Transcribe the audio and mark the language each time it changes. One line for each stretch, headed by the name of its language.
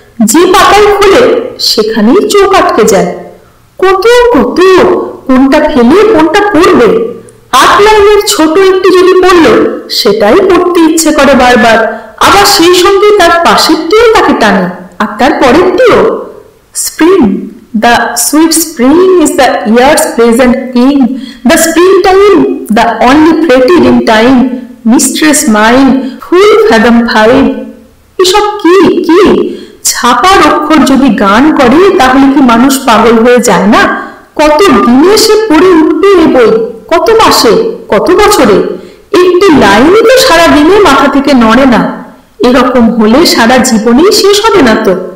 Bangla: যে পাতায় খোলে সেখানেই চোখ আটকে যায়। কত কত, কোনটা ফেলে কোনটা পড়বে। 8 লাইনের ছোট একটি যদি পড়লো সেটাই পড়তে ইচ্ছে করে বারবার, আবার সেই সঙ্গে তার পাশেরটিও তাকে টানে, আর তার পরেরটিও।
English: Spring, the sweet spring is the year's present king, the springtime, the only pretty in time, mistress mine, full fathom 5।
Bangla: এসব কি কি ছাপার অক্ষর যদি গান করে তাহলে কি মানুষ পাগল হয়ে যায় না? কত দিনে সে পড়ে উঠবে এ বই, কত মাসে, কত বছরে। একটি লাইনই তো সারা দিনে মাথা থেকে নড়ে না। এরকম হলে সারা জীবনেই শেষ হবে না তো।